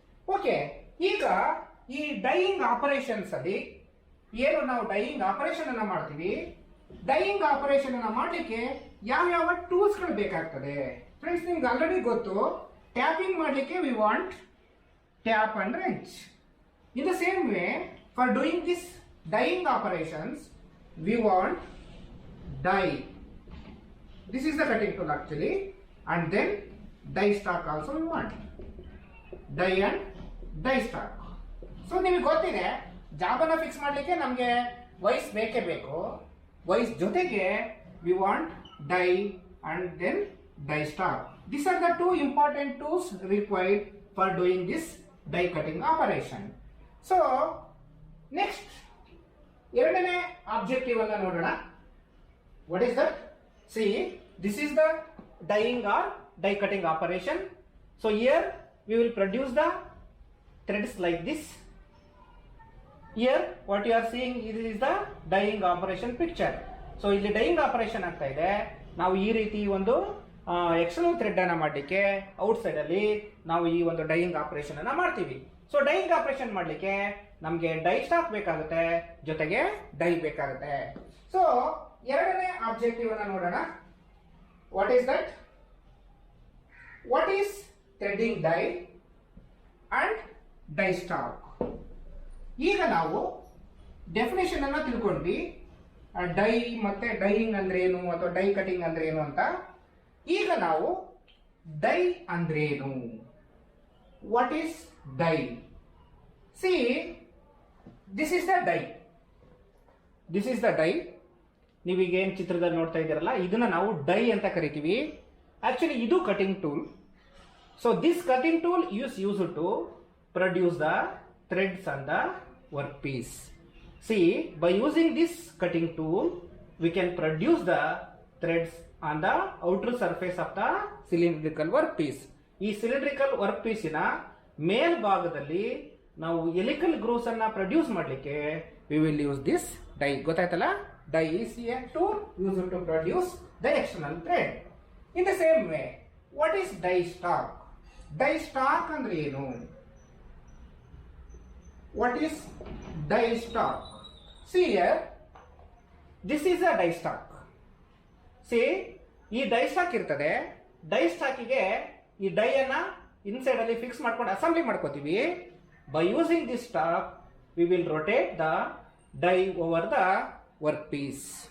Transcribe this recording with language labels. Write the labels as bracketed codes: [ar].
[kn] Okay, ಈಗ ಈ dying operations ಅಲ್ಲಿ ಏನು ನಾವು ಡೈಯಿಂಗ್ ಆಪರೇಷನ್ ಅನ್ನ ಮಾಡ್ತೀವಿ, ಡೈಯಿಂಗ್ ಆಪರೇಷನ್ ಅನ್ನ ಮಾಡಲಿಕ್ಕೆ ಯಾವ ಟೂಲ್ಸ್ ಗಳು ಬೇಕಾಗ್ತದೆ? [en] friends, [kn] ನಿಮ್ಗೆ ಆಲ್ರೆಡಿ ಗೊತ್ತು, ಟ್ಯಾಪಿಂಗ್ ಮಾಡಲಿಕ್ಕೆ [en] We want tap and wrench. In the same way, for doing this dying operations we want die. This is the cutting tool actually, and then die stock also we want. Die and die stock. [kn] So ನಿಮಗೆ ಗೊತ್ತಿದೆ ಜಾಬನ್ನ fix ಮಾಡಲಿಕ್ಕೆ ನಮಗೆ wise ಬೇಕೇ ಬೇಕು. [en] Vice ಜೊತೆಗೆ we want die and then die stock. These are the two important tools required for doing this die cutting operation. [kn] So next ಎರಡನೇ objective ಅನ್ನು ನೋಡೋಣ. [en] What is that? See, this is the dyeing or die cutting operation. So here we will produce the threads like this. Here what you are seeing is the dyeing operation picture. [kn] So ಇಲ್ಲಿ dying operation ಆಗ್ತಾ ಇದೆ. ನಾವು ಈ ರೀತಿ ಒಂದು external thread ಅನ್ನ ಮಾಡಲಿಕ್ಕೆ out side ಅಲ್ಲಿ ನಾವು ಈ ಒಂದು ಡೈಯಿಂಗ್ ಆಪರೇಷನ್ ಅನ್ನ ಮಾಡ್ತೀವಿ. ಸೊ ಡೈಯಿಂಗ್ ಆಪರೇಷನ್ ಮಾಡಲಿಕ್ಕೆ ನಮಗೆ ಡೈ ಸ್ಟಾಕ್ ಬೇಕಾಗುತ್ತೆ, ಜೊತೆಗೆ ಡೈ ಬೇಕಾಗುತ್ತೆ. ಸೊ ಎರಡನೇ ಆಬ್ಜೆಕ್ಟಿವ್ ಅನ್ನ ನೋಡೋಣ. [en] What is that? What is threading die and die stock? [kn] ಈಗ ನಾವು ಡೆಫಿನೇಷನ್ ಅನ್ನ ತಿಳ್ಕೊಂಡ್ವಿ. ಡೈ ಮತ್ತೆ ಡೈಯಿಂಗ್ ಅಂದ್ರೆ ಏನು ಅಥವಾ ಡೈ ಕಟಿಂಗ್ ಅಂದ್ರೆ ಏನು ಅಂತ. ಈಗ ನಾವು ಡೈ ಅಂದ್ರೆ ಏನು, [en] What is die? See, this is the die. This is the die. [kn] ನೀವೀಗ ಏನ್ ಚಿತ್ರದಲ್ಲಿ ನೋಡ್ತಾ ಇದ್ದೀರಲ್ಲ, ಇದನ್ನ ನಾವು ಡೈ ಅಂತ ಕರಿತೀವಿ. [en] Actually ಇದು cutting tool. So this cutting tool use to produce the threads on the workpiece. See, by using this cutting tool, we can produce the threads on the outer surface of the cylindrical workpiece. [kn] ಈ cylindrical workpiece ನ ಮೇಲ್ಭಾಗದಲ್ಲಿ ನಾವು ಎಲಿಕಲ್ grooves ಅನ್ನ produce ಮಾಡಲಿಕ್ಕೆ [en] we will use this die. [kn] ಗೊತ್ತಾಯ್ತಲ್ಲ? [en] Die is a tool used to produce the external thread. In the same way, what is die stock? [kn] Die stock ಅಂದ್ರೆ ಏನು? [en] What is die stock? See here, this is a die stock. [kn] See, ಈ dye stock ಇರ್ತದೆ. Dye ಸ್ಟಾಕಿಗೆ ಈ dye ಅನ್ನ inside ಅಲ್ಲಿ fix ಮಾಡ್ಕೊಂಡು assembly ಮಾಡ್ಕೋತೀವಿ. [en] By using this stock we will rotate the die over the work piece.